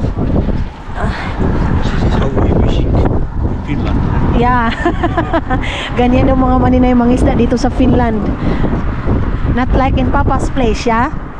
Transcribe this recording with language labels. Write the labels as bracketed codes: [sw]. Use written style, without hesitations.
[en] This is how we fishing in Finland. Yeah. [tl] Ganyan yung mga maninay mga isda dito sa Finland. [en] Not like in Papa's place, yeah?